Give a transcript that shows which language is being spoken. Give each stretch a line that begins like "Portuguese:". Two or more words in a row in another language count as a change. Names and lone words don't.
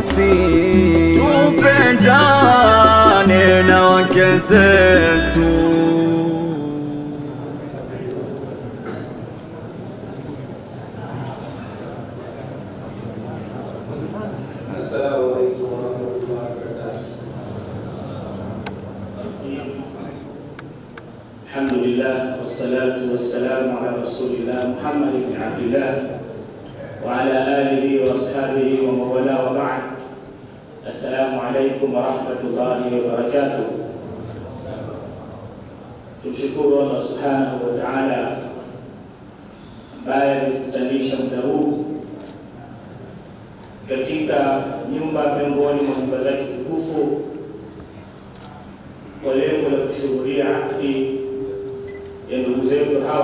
Swahili: tupendane na wake zetu.
Arabic: السلام عليكم ورحمة الله وبركاته. الحمد لله والصلاة والسلام على رسول الله محمد بن عبد الله وعلى آله وأصحابه ومن والاه وبعد. السلام عليكم ورحمة الله وبركاته.
Swahili: Tumshukuru
Arabic: الله سبحانه وتعالى
Swahili: ambaye ametukutanisha muda huu katika nyumba miongoni mwa nyumba zake tukufu kwa lengo la kushuhudia akdi ya ndugu zetu hawa.